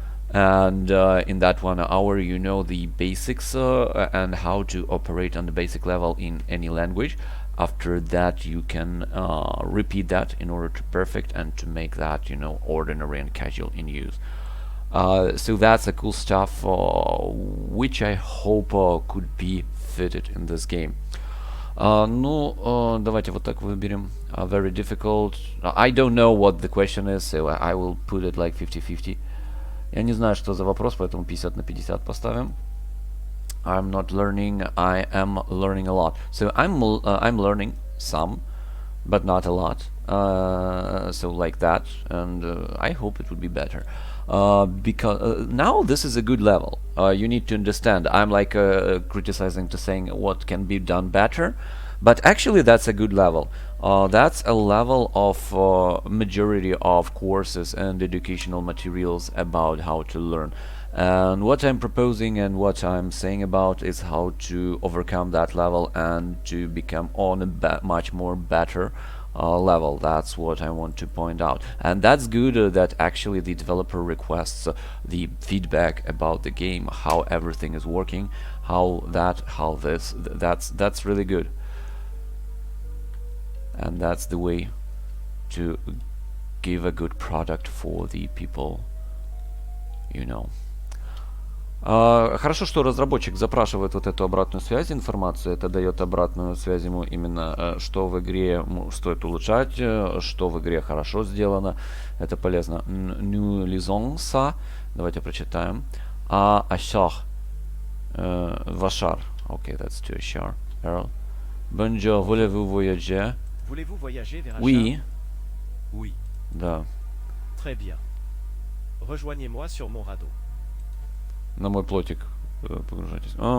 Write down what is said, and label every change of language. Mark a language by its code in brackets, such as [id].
[en] And in that 1 hour you know the basics and how to operate on the basic level in any language. After that you can repeat that in order to perfect and to make that ordinary and casual in use. So that's a cool stuff which I hope could be fitted in this game. [ru] Давайте вот так выберем. [en] Very difficult. I don't know what the question is, so I will put it like 50-50. [ru] Я не знаю, что за вопрос, поэтому 50 на 50 поставим. [en] I'm not learning, I am learning a lot. So I'm learning some, but not a lot. So like that, and I hope it would be better. Because now this is a good level. You need to understand. I'm like criticizing to saying what can be done better, but actually that's a good level. That's a level of majority of courses and educational materials about how to learn. And what I'm proposing and what I'm saying about is how to overcome that level and to become on a much more better level. That's what I want to point out. And that's good that actually the developer requests the feedback about the game, how everything is working, that's really good. And that's the way to give a good product for the people, you know. [ru] Хорошо, что разработчик запрашивает вот эту обратную связь, информацию. Это дает обратную связь ему именно, что в игре стоит улучшать, что в игре хорошо сделано. Это полезно. [fr] Nous lisons ça. [ru] Давайте прочитаем. Achar. [en] Vachar. Okay, that's to Achar. Earl. [fr] Bonjour, voulez-vous voyager? Voulez-vous voyager vers Achar? Oui. Oui. [ru] Да. [fr] Très bien. Rejoignez-moi sur mon radeau. [ru] На мой плотик погружайтесь.